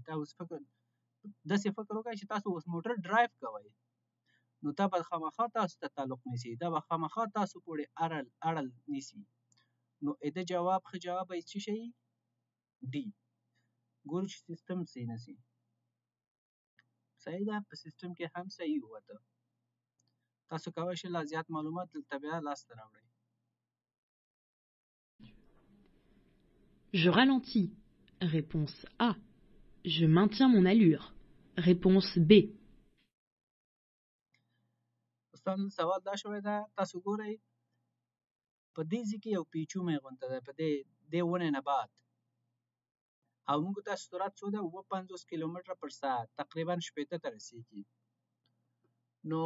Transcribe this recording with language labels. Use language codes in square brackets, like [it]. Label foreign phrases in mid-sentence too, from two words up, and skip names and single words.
[ps] دا اوس داسې فکر وکړئ چې تاسو اوس موټر ډرایو کوئ، نو دا به خامخا تاسو ته تعلق نیسي، دا به خامخا تاسو پورې اړه نیسي. نو د جواب ښه جواب به څه شي؟ ډي. ګورو چې سیستم صحیح نشي. صحیح ده، په سیستم کې هم صحیح ووته. تاسو کولی شئ لا زیات معلومات دلته بیا لاسته راوړئ. [fr] Je ralentis. Réponse A. Je maintiens mon allure. Réponse B. [ps] استاد سوال دا شوی ده، تاسو ګورئ په دې ځای کې یو پیچومی غونته ده، په دې ونې نه بعد، او موږ تاسو سرعت څو ده؟ 50 کیلومتره پر ساعت، تقریبا 80 ته رسیږي.